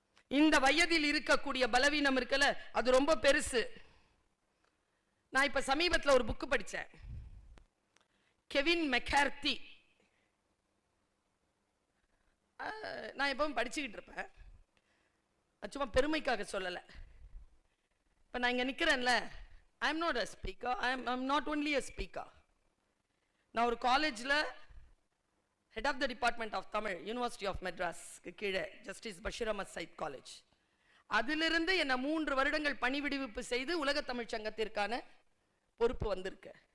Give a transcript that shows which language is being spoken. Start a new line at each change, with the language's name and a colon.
Tamil: இந்த வயதில் இருக்கக்கூடிய பலவீனம் இருக்கல, அது ரொம்ப பெருசு. நான் இப்ப சமீபத்தில் ஒரு புக் படிச்சேன். Kevin McCarthy. நான் எப்பவும் படிச்சுக்கிட்டு இருப்பேன், சும்மா பெருமைக்காக சொல்லல. இப்ப நான் இங்க நிக்கிறேன்ல,
English: I am not a speaker. I am not only a speaker.
Tamil: நான் ஒரு காலேஜ்ல
English: head of the department of Tamil, University of Madras
Tamil: கீழே ஜஸ்டிஸ் பஷீர் அஹமத் சையத் காலேஜ். அதிலிருந்து என்ன 3 வருடங்கள் பணிவிடுவிப்பு செய்து உலக தமிழ் சங்கத்திற்கான பொறுப்பு வந்திருக்கு.